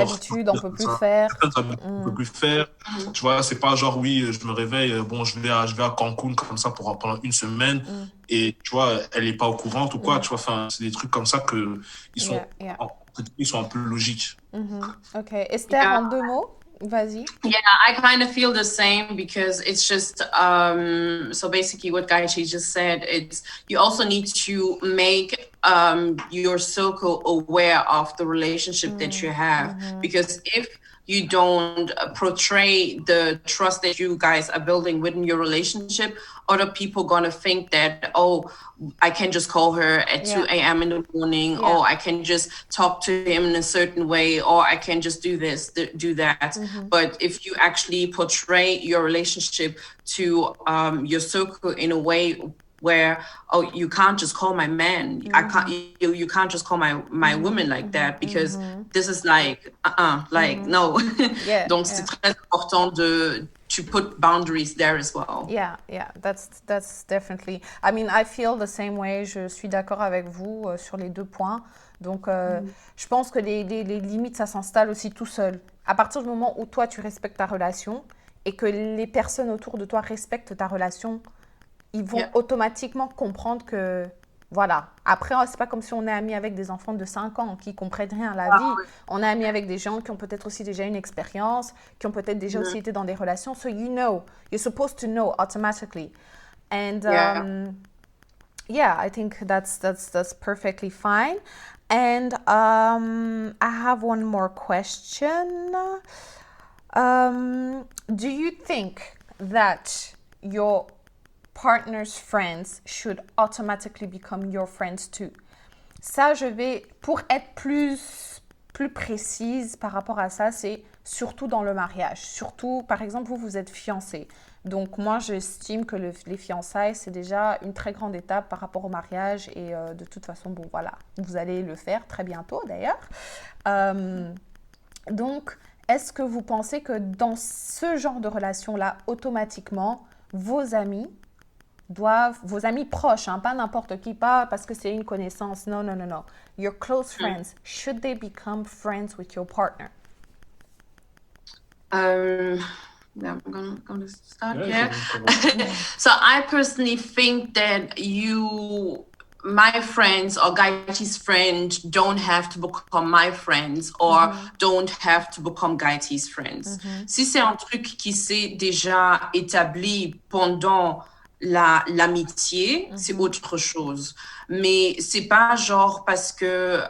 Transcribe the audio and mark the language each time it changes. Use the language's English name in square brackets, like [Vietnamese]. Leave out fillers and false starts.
[French] habitudes, on peut plus faire. certaines habitudes, on peut plus faire. Tu vois, c'est pas genre oui, je me réveille, bon, je vais à Cancun comme ça pendant une semaine et tu vois, elle est pas au courant ou quoi, tu vois, enfin, c'est des trucs comme ça que Yeah, yeah. ils sont un peu logiques. Ok. Esther, Yeah. en 2 mots, vas-y. [English] Yeah, I kind of feel the same because it's just so basically what Gaichi just said, it's you also need to make your circle aware of the relationship that you have because if you don't portray the trust that you guys are building within your relationship, other people gonna think that, oh, I can just call her at 2 a.m. in the morning, Yeah. or I can just talk to him in a certain way, or I can just do this, do that. But if you actually portray your relationship to your circle in a way where, oh, you can't just call my man, you can't just call my woman like that because this is like like no. Yeah, [French] Donc yeah. c'est très important de [English] to put boundaries there as well. Yeah, that's definitely. I mean, I feel the same way. [French] Je suis d'accord avec vous sur les deux points. Donc, je pense que les limites, ça s'installe aussi tout seul. À partir du moment où toi, tu respectes ta relation et que les personnes autour de toi respectent ta relation, ils vont automatiquement comprendre que, voilà. Après, c'est pas comme si on est amis avec des enfants de 5 ans qui comprennent rien à la vie. On est amis avec des gens qui ont peut-être aussi déjà une expérience, qui ont peut-être déjà aussi été dans des relations. [English] So you know, you're supposed to know automatically. And I think that's perfectly fine. And I have one more question. Do you think that your partner's friends should automatically become your friends too? [French] Ça, pour être plus précise par rapport à ça, c'est surtout dans le mariage. Surtout, par exemple, vous êtes fiancés. Donc, moi, j'estime que les fiançailles, c'est déjà une très grande étape par rapport au mariage. Et de toute façon, bon, voilà, vous allez le faire très bientôt, d'ailleurs. Donc, est-ce que vous pensez que dans ce genre de relation-là, automatiquement, vos amis proches, hein, pas n'importe qui, pas parce que c'est une connaissance, non. [English] Your close friends, should they become friends with your partner? I'm gonna start here. So I personally think that my friends or Gaiti's friends don't have to become my friends or don't have to become Gaiti's friends. [French] Si c'est un truc qui s'est déjà établi pendant l'amitié, c'est autre chose. Mais c'est pas genre parce que